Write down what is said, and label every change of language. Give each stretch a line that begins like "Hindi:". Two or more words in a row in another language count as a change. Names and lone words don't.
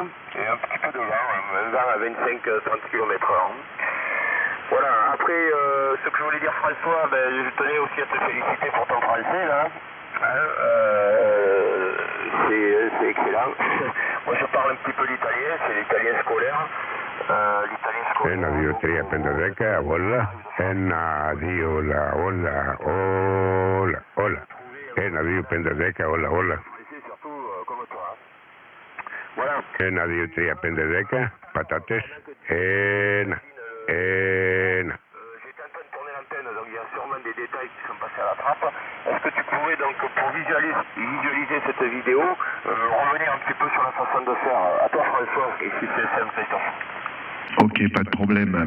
French: Et un petit peu de vent, un vent à 25-30 km/h. Voilà, après, ce que je voulais dire François, je tenais aussi à te féliciter pour ton français là. C'est excellent. Moi je parle un petit peu l'italien, c'est l'italien scolaire.
Greek: Ένα, δύο, τρία, πέντε, δέκα, όλα. Ένα, δύο, όλα. Ένα, δύο, πέντε, δέκα, όλα. Ένα, δύο, τρία, πέντε, δέκα, πατάτες. Ένα.
French: J'étais en train de tourner l'antenne, donc il y a sûrement des détails qui sont passés à la trappe. Est-ce que tu pourrais donc, pour visualiser cette vidéo, revenir un petit peu sur la façon de faire? À toi François, ici c'est simple Christophe. Ok, pas de problème.